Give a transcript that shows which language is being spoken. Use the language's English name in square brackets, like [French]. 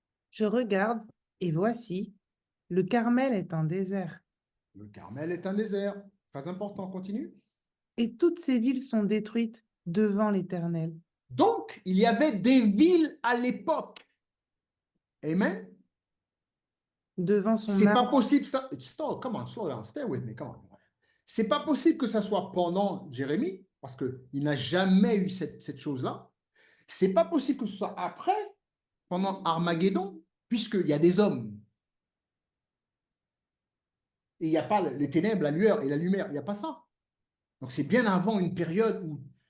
[French] Je regarde et voici, le Carmel est un désert. Le Carmel est un désert. Très important, continue. Et toutes ces villes sont détruites devant l'Éternel. Donc, il y avait des villes à l'époque. Amen. Devant son C'est pas arbre. possible ça. [English] Come on, slow down, stay with me, come on. [French] C'est pas possible que ça soit pendant Jérémie, parce qu'il n'a jamais eu cette chose-là. C'est pas possible que ce soit après, pendant Armageddon, puisqu'il y a des hommes. Et il n'y a pas les ténèbres, la lueur et la lumière, il n'y a pas ça. Donc c'est bien avant une période où...